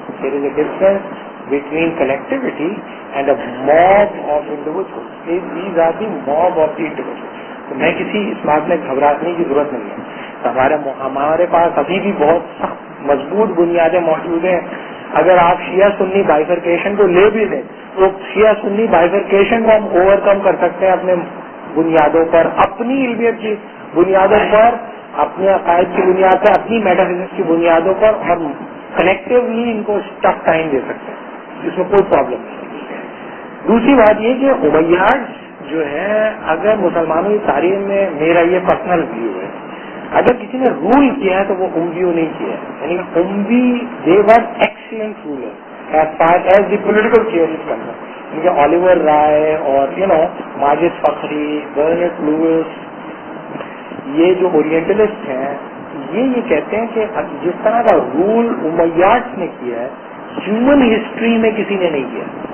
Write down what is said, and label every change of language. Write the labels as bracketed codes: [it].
[en] There is a difference between collectivity and a mob of individuals. These are the mob of the individuals. [ur] تو میں کسی اس بات میں گھبرانے کی ضرورت نہیں ہے. ہمارے پاس ابھی بھی بہت سخت مضبوط بنیادیں موجود ہیں. اگر آپ شیعہ سنی بائیفرکیشن کو لے بھی لیں تو شیعہ سنی بائیفرکیشن کو ہم اوور کم کر سکتے ہیں اپنے بنیادوں پر، اپنی علمیت کی بنیادوں پر، اپنے عقائد کی بنیاد پر، اپنی میٹا فزکس کی بنیادوں پر، اور کنیکٹیولی ان کو ٹف ٹائم دے سکتے ہیں. اس میں کوئی پرابلم نہیں. دوسری بات یہ کہ امیاد جو ہے، اگر مسلمانوں کی تاریخ میں میرا یہ پرسنل ویو ہے، اگر کسی نے رول کیا ہے تو وہ امویوں نہیں کیا ہے. [en] یعنی اموی they were excellent ruler as far as the political theories concern. [ur] ان کے آلیور رائے اور ماجد فخری، برنٹ لوئس، یہ جو اورینٹلسٹ ہیں یہ کہتے ہیں کہ جس طرح کا رول امیاد نے کیا ہے ہیومن ہسٹری میں کسی نے نہیں کیا.